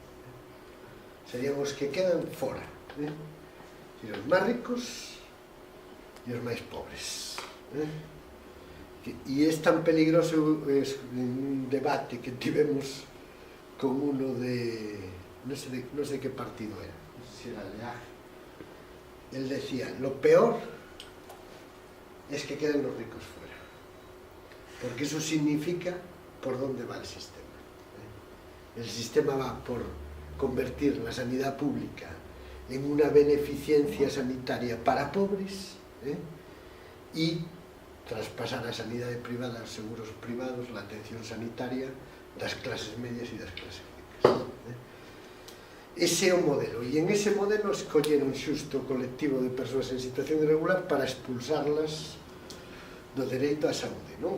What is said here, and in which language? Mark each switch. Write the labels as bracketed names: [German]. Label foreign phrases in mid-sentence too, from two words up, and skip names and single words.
[Galician] Serían os que quedan fora, e os máis ricos e os máis pobres. E é tan peligroso un debate que tivemos con uno de, non sei que partido era, non sei se era Leaje. [Spanish] Él decía, lo peor es que queden los ricos fuera, porque eso significa por dónde va el sistema. el sistema va por convertir la sanidad pública en una beneficencia sanitaria para pobres, y traspasar [Galician] a sanidade privada, aos seguros privados, [Spanish] la atención sanitaria [Galician] das clases medias e das clases ricas. Ese é o modelo, e [Spanish] en ese [Galician] modelo escolleron xusto o colectivo de persoas en situación irregular para expulsarlas do dereito á saúde, non?